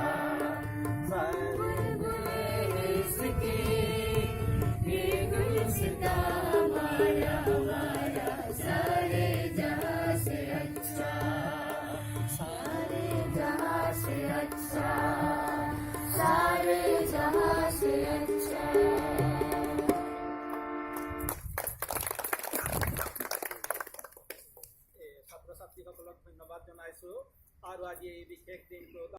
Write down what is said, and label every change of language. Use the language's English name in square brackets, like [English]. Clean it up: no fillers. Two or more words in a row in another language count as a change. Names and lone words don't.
[Hindi] बुलबुले इसकी, ये गुलिस्तान हमारा हमारा सारे जहां से अच्छा। सारे जहां से अच्छा, सारे जहां से अच्छा। [Assamese] ছাত্ৰ ছাত্ৰীসকলক ধন্যবাদ জনাইছোঁ আৰু আজি এই বিশেষ দিনটোত